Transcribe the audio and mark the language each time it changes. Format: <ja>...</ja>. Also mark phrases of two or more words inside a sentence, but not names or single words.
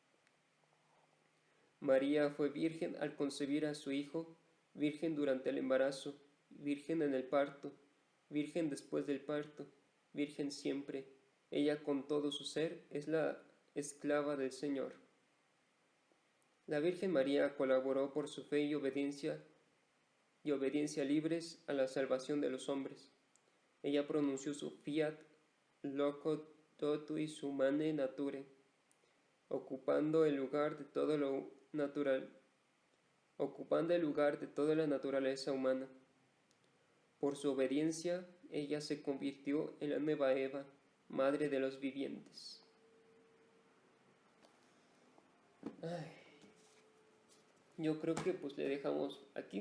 <es>María fue virgen al concebir a su Hijo, virgen durante el embarazo, virgen en el parto, virgen después del parto, virgen siempre. Ella con todo su ser es la esclava del Señor. La Virgen María colaboró por su fe y obediencia libres a la salvación de los hombres. Ella pronunció su</es> <la>fiat loco totuis humanae nature,</la> <es>ocupando el lugar de toda la naturaleza humana. Por su obediencia, ella se convirtió en la nueva Eva, madre de los vivientes. Yo creo que pues le dejamos aquí.</es>